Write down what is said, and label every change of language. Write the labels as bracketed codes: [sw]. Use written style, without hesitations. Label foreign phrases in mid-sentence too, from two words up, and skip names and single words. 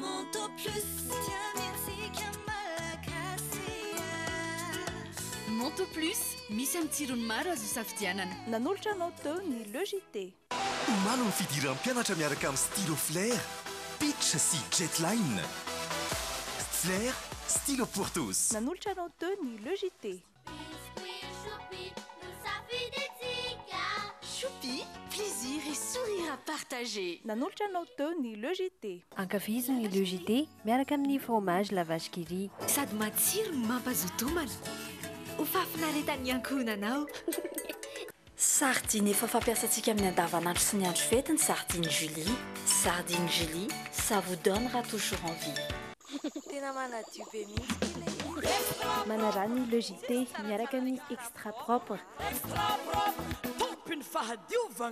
[mg] Monto Plus, misy amin'ny tsirony maro azo safidianana. Nanolotra anao teo ny Logité. Maro ny fidiran'ny mpianatra miaraka amin'ny stylo flair, pitch sy jetline. [fr] Flair, stylo pour tous. [mg] Nanolotra anao teo ny le JT. [fr] Choupi, plaisir et sourire à partager. [mg] Nanolotra anao teo ny le JT. Ankafizo ny le JT miaraka amin'ny fromage la vache qui rit. Sady matsiro no mampazotomana. Ho fafinaretan'ny ankohonanao. Sardine efa fampiasantsika amin'ny andavanandro sy ny andro fety ny sardine Julie. [fr] Sardine Julie, ça vous donnera toujours envie. [mg] Tena manadio be mihitsy. Manarany le JT miaraka amin'ny extra propre.